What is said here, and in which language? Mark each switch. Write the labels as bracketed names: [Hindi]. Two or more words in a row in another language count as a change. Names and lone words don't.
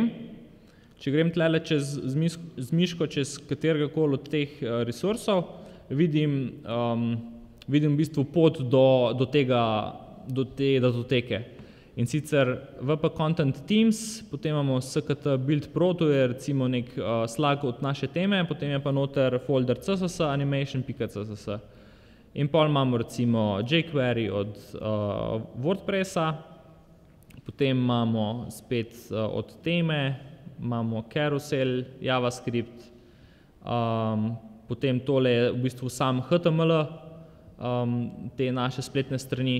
[Slovenian] Če grem tle z miško čez kateregakoli od teh resursov, vidim v bistvu pot do te datoteke. In sicer WP Content Themes, potem imamo SKT Build Pro, to je recimo nek slug od naše teme, potem je pa noter folder CSS, animation.css. In pol imamo recimo jQuery od WordPressa, potem imamo spet od teme, imamo carousel, JavaScript, potem tole je v bistvu sam HTML, te naše spletne strani.